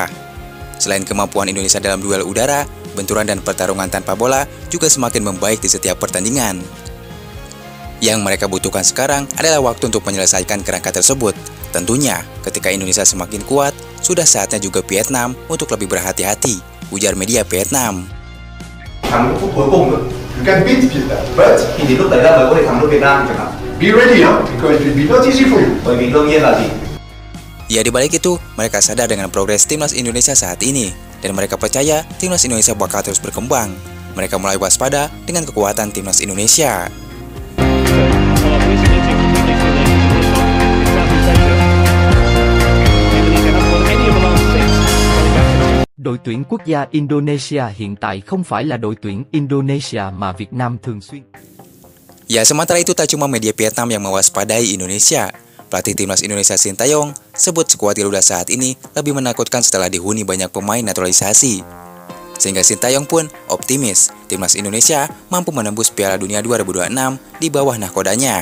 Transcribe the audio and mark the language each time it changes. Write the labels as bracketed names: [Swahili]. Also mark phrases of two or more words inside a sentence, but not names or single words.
[Indonesian] Selain kemampuan Indonesia dalam duel udara, benturan dan pertarungan tanpa bola juga semakin membaik di setiap pertandingan. Yang mereka butuhkan sekarang adalah waktu untuk menyelesaikan kerangka tersebut. Tentunya, ketika Indonesia semakin kuat, sudah saatnya juga Vietnam untuk lebih berhati-hati, ujar media Vietnam. [English] Be ready, because it will be not easy for you. [Indonesian] Ya, di balik itu, mereka sadar dengan progres timnas Indonesia saat ini, dan mereka percaya timnas Indonesia bakal terus berkembang. Mereka mulai waspada dengan kekuatan timnas Indonesia. [Vietnamese] Đội tuyển quốc gia Indonesia hiện tại không phải là đội tuyển Indonesia mà Việt Nam thường xuyên. [Indonesian] Ya, sementara itu tak cuma media Vietnam yang mewaspadai Indonesia. Pelatih timnas Indonesia Sintayong sebut skuad Garuda saat ini lebih menakutkan setelah dihuni banyak pemain naturalisasi. Sehingga Sintayong pun optimis timnas Indonesia mampu menembus Piala Dunia 2026 di bawah nahkodanya.